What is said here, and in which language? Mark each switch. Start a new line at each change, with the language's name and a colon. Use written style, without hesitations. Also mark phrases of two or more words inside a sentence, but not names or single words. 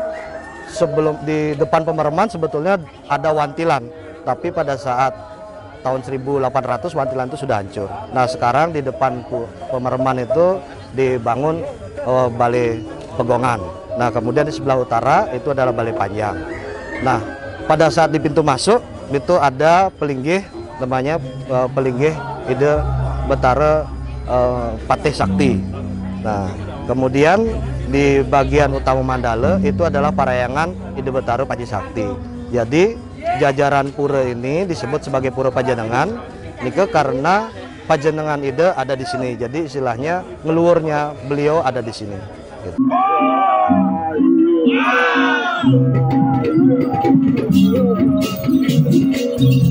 Indonesian: Sebelum di depan Pemereman sebetulnya ada Wantilan, tapi pada saat tahun 1800 Wantilan itu sudah hancur. Nah, sekarang di depan Pemereman itu dibangun Balai Pegongan. Nah, kemudian di sebelah utara itu adalah Balai Panjang. Nah, pada saat di pintu masuk itu ada pelinggih, namanya pelinggih ide betara Patih Sakti. Nah, kemudian di bagian utama mandala itu adalah parayangan ide betara Panji Sakti. Jadi jajaran pura ini disebut sebagai Pura Panjenengan nike karena Panjenengan ide ada di sini. Jadi istilahnya ngeluurnya beliau ada di sini. Gitu.